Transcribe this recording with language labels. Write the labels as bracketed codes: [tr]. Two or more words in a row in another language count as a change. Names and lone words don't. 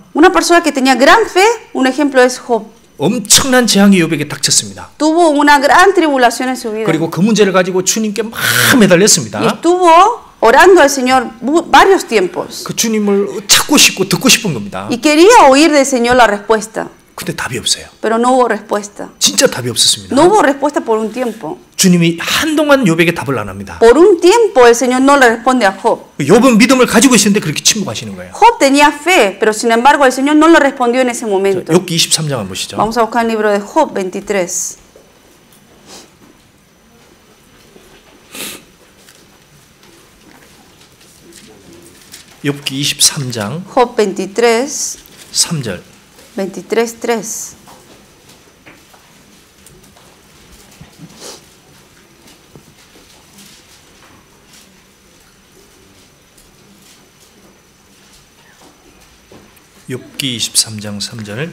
[es] Una persona que tenía gran fe, un ejemplo es Job. [ko] 엄청난 재앙이 욥에게 닥쳤습니다. [es] Tuvo una gran tribulación en su vida. [ko] 그리고 그 문제를 가지고 주님께 막 매달렸습니다. [es] Y estuvo orando al Señor varios tiempos. [ko] 그 주님을 찾고 싶고 듣고 싶은 겁니다. [es] Y quería oír del Señor la respuesta. [ko] 근데 답이 없어요. [es] Pero no hubo respuesta. [ko] 진짜 답이 없었습니다. [es] No hubo respuesta por un tiempo. [ko] 주님이 한동안 욥에게 답을 안 합니다. [es] Por un tiempo el Señor no le responde a Job. [ko] 욥은 믿음을 가지고 있었는데 그렇게 침묵하시는 거예요. [es] Job tenía fe, pero sin embargo el Señor no le respondió en ese momento. [ko] 욥기 23장 한번 보시죠. [es] Vamos a buscar el libro de Job 23. [ko] 욥기 23장 [es] Job 23, [ko] 3절. [es] 23:3. [ko] 욥기 23장 3절.